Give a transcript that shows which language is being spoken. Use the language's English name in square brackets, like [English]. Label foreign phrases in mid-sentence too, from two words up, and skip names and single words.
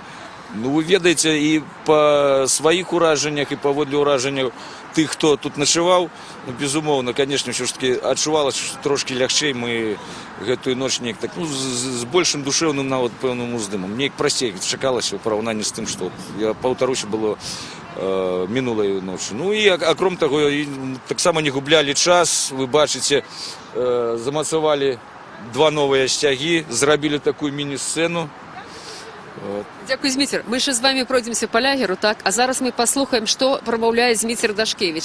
[Belarusian] Ну, вы ведаеце, і па сваіх уражаннях, і паводле ўражанняў тых, хто тут начаваў, безумоўна, конечно, ўсё ж таки адчувалася трошки лягчэй. Мы гэтую ноч неяк так, з большым душэўным нават пэўным уздымам. Неяк прасцей чакалася ў параўнанні з тым, што, я паўтаруся, было мінулої ночі. [Ukrainian] Ну і окрім того, так само не гублялі час, ви бачите, замацували два нові стяги, зробили таку міні-сцену. Дякую, Зміцер. Ми ще з вами пройдемося по лягеру, так? А зараз ми послухаємо, що промовляє Зміцер Дашкевич.